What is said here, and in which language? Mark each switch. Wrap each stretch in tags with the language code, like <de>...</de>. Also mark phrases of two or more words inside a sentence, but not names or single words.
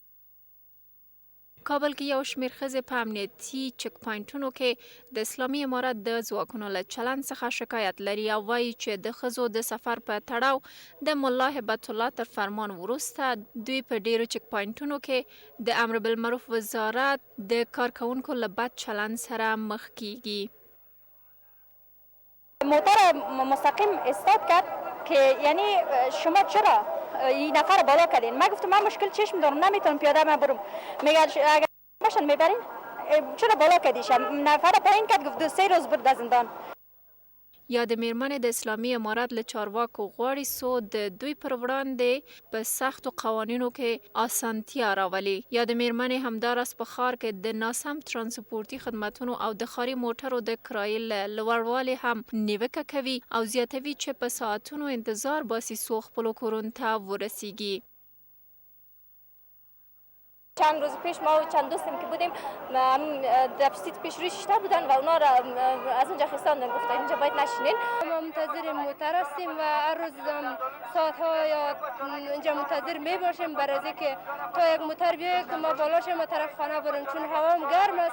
<ps>کابل کې یو شمېر ښځې په امنیتي چک پوینټونو کې د اسلامي امارت د ځواکونو له چلند څخه شکایت لري او وایي چې د ښځو د سفر په تړاو د ملا هیبت الله تر فرمان وروسته دوی په ډیرو چک پوینټونو کې د امر بالمعروف وزارت د کارکوونکو له بد چلند سره مخ کیږي.</ps> <fa>موتر مستقیم استاد کرد که یعنی شما چرا این نفر بالا کردین؟ من گفتم من مشکل چشم دارم نمیتونم پیاده من برم. میگه اگر ماشین میبرین چرا بالا کردیش؟ نفر پایین کرد گفت 3 روز برد از زندان.</fa> <ps>یا د میرمنې د اسلامي امارت له چارواکو غواړي څو د دوی پر وړاندې په سختو قوانینو کې اسانتیا راولي. یا د میرمنې همداراز په ښار کې د ناسم ترانسپورتي خدماتونو او د ښاري موټرو د کرایې له لوړوالي هم نیوکه کوي او زیاتوي چې په ساعتونو انتظار باسي څو خپلو کورونو ته ورسیږي.</ps> <fa>چند روز پیش ما و چند دوستم که بودیم در پشت پیش روی شیشته بودن و اونا را از اونجا خستاندن، گفتن اینجا باید نشینین. ما منتظر موتر هستیم و هر روز ساعتها یا اینجا منتظر می باشیم برای اینکه تا یک موتر بیاید که ما بالا شیم و طرف خانه بریم، چون هوا هم گرم است.</fa>